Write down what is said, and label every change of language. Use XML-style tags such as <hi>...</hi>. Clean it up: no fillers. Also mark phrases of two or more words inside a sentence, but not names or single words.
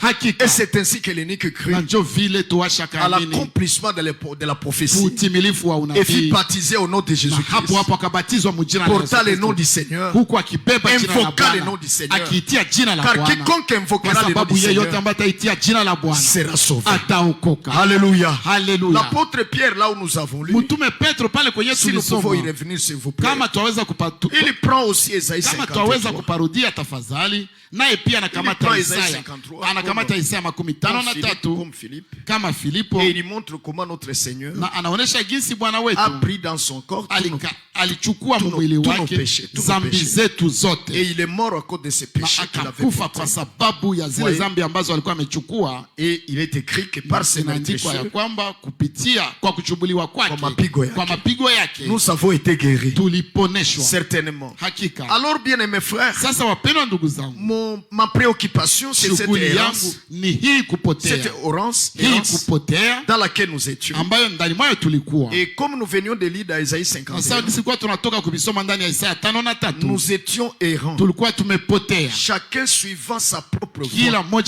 <fr>Et c'est ainsi que l'eunuque crut à l'accomplissement de la prophétie et fut baptisé au nom de Jésus-Christ, portant le nom du Seigneur, invoquant le nom du Seigneur, car quiconque invoquera le nom du Seigneur sera sauvé. Alléluia. L'apôtre Pierre, là où nous avons lu, si nous pouvons y revenir s'il vous plaît, il prend aussi Ésaïe 53.</fr> <sw>Naye pia anakamata Isaya, anakamata Isaya 53 kama Filipo,</sw> <fr>et il montre comment notre Seigneur</fr> <sw>na anaonesha jinsi Bwana wetu</sw> <fr>a pris dans son corps</fr> <sw>alichukua mwili wake dhambi zetu zote,</sw> <fr>et il est mort à cause de ses péchés qu'il avait</fr> <sw>kufa kwa sababu ya zile dhambi ambazo alikuwa amechukua.</sw> <fr>Et il est écrit que par ses meurtrissures,</fr> <sw>ya kwamba kupitia kwa kuchubuliwa kwake, kwa mapigo yake</sw> <fr>nous avons été guéris.</fr> <sw>Tuliponeshwa</sw> <fr>Certainement.</fr> <sw>Hakika.</sw> <fr>Alors bien aimés frères,</fr> <sw>sasa</sw> <fr>Ma préoccupation, c'est cette errance dans laquelle nous étions. Et comme nous venions de lire dans Isaïe 51, nous étions errants, chacun suivant sa propre voie.</fr>